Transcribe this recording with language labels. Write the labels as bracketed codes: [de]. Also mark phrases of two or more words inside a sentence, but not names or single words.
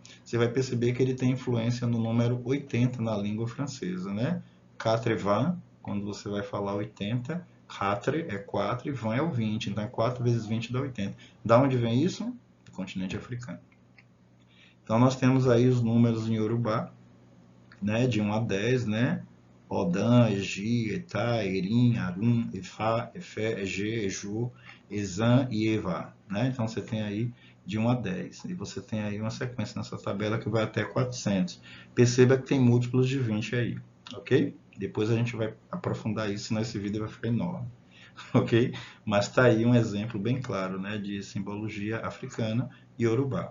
[pt] Você vai perceber que ele tem influência no número 80 na língua francesa, né? 4 quando você vai falar 80, 4 é 4 e 20 é o 20. Então é 4 vezes 20 dá 80. Da onde vem isso? Do continente africano. Então nós temos aí os números em Yorubá, né, de 1 a 10, né? [yo] Odan, Egi, Etá, Erim, Arum, Efá, Efé, Ege, Eju, Ezan e Eva, né? [pt] Então você tem aí de 1 a 10. E você tem aí uma sequência nessa tabela que vai até 400. Perceba que tem múltiplos de 20 aí, ok? Depois a gente vai aprofundar isso, senão esse vídeo vai ficar enorme, ok? Mas está aí um exemplo bem claro, né, de simbologia africana e Yorubá.